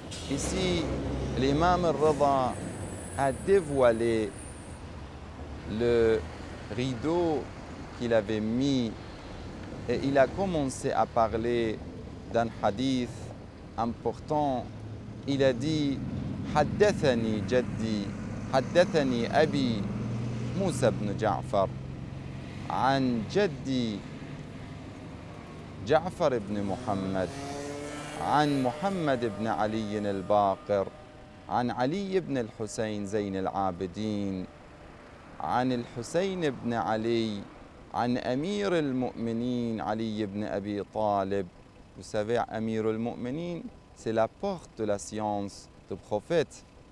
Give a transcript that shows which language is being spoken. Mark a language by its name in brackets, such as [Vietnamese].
[French] Ici, l'imam Ar-Rida a dévoilé le rideau qu'il avait mis et il a commencé à parler d'un hadith important. Il a dit [Arabic] Haddathani Jaddi, Haddathani Abi Musa ibn Ja'far, عن جدي جعفر بن محمد، عن محمد بن علي الباقر، عن علي بن الحسين زين العابدين، عن الحسين بن علي، عن أمير المؤمنين علي بن أبي طالب. [French] Vous savez, Amir al-Mu'minin, c'est la porte de la science du prophète.